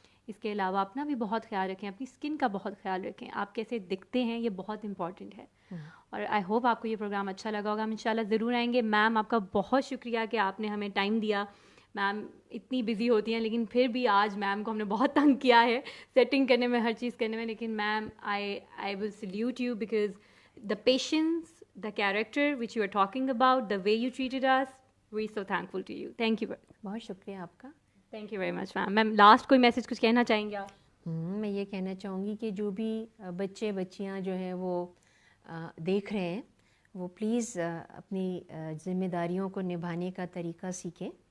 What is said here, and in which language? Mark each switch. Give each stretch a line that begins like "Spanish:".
Urdu: اس کے علاوہ اپنا بھی بہت خیال رکھیں, اپنی اسکن کا بہت خیال رکھیں. آپ کیسے دکھتے ہیں یہ بہت امپورٹنٹ ہے. اور آئی ہوپ آپ کو یہ پروگرام اچھا لگا ہوگا. ہم انشاءاللہ ضرور آئیں گے. میم آپ کا بہت شکریہ کہ آپ نے ہمیں ٹائم دیا. میم اتنی بزی ہوتی ہیں, لیکن پھر بھی آج میم کو ہم نے بہت تنگ کیا ہے سیٹنگ کرنے میں, ہر چیز کرنے میں.
English: لیکن ma'am I will salute you, because the patience, the character which you are talking about, the way you treated us, we so thankful to you. Thank you.
Urdu: بہت شکریہ آپ کا.
English: Thank you very much ma'am.
Urdu: Ma'am last کوئی message کچھ کہنا چاہیں گے آپ؟ میں یہ کہنا چاہوں گی کہ جو بھی بچے بچیاں جو ہیں وہ دیکھ رہے ہیں وہ پلیز اپنی ذمہ داریوں کو نبھانے کا طریقہ سیکھیں.